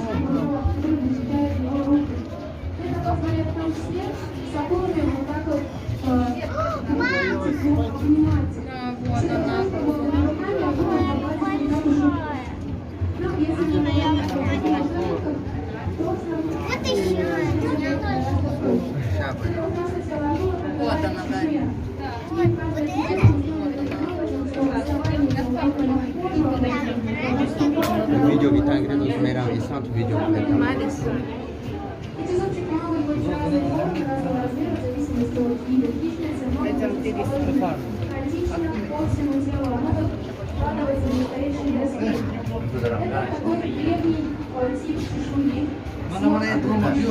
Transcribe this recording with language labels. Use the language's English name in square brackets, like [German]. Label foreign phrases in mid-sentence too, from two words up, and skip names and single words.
[Russian] Да, вот она. Вот еще. Вот она, Дарья. Вот это? [Italian] Il video che sta credo su Mera è stato un video Ma adesso. [Russian] Это телефон. [Indonesian] Mana yang rumah?